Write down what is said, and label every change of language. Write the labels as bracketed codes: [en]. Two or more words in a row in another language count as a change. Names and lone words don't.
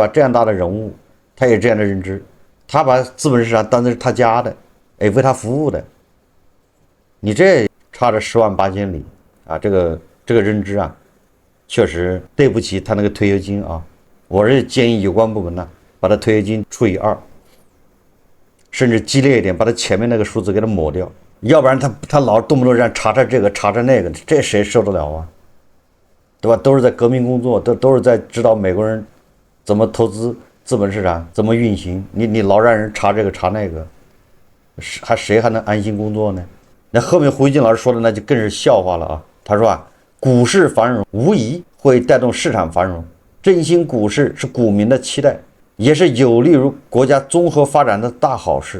[zh] 這樣大的人物，他有這樣的認知，他把資本市場當成是他家的，為他服務的。你這差着10萬8千里啊！這個認知啊，確實對不起他那個退休金啊！我是建議有關部門呢，把他退休金除以2，甚至激烈一點，把他前面那個數字給他抹掉。要不然他老动不动讓查这個查那個，這誰受得了啊？對吧？都是在革命工作，都是在指導美國人怎麼投資資本市場，怎麼運行。你老讓人查這個查那個，誰還能安心工作呢？那後面胡錫進老師說的那就更是笑話了啊！他說啊，股市繁榮無疑會帶動市場繁榮，振興股市是股民的期待，也是有利於國家綜合發展的大好事。